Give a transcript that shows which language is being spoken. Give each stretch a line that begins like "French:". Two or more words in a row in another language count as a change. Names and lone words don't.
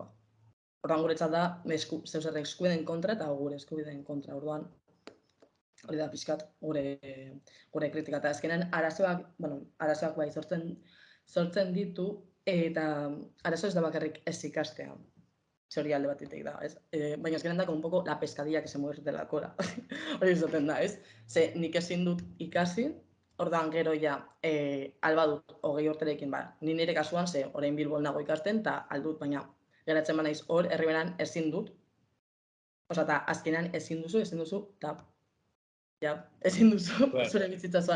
Basque: Orduan guretzat da, zeuzer eskubideen kontra eta gure eskubideen kontra. Orduan, hori da pixkat gure kritika. Eta azkenean arazoak bai sortzen ditu, eta arazo ez da bakarrik ez ikastea. Ze hori alde batetik da, ez? Baina azkenean da,
Spanish: un poco la pescadilla que se muerde de la cola.
Basque: Hori izaten da, ez? Ze nik ezin dut ikasi, ordan gero ja, alba dut 20 urterekin, ni nire kasuan, ze orain Bilbon nago ikasten, eta aldut, baina geratzen banaiz hor, herriberan ezin dut. Osea, eta azkenean ezin duzu, eta ja, ezin duzu zure bizitza zoan.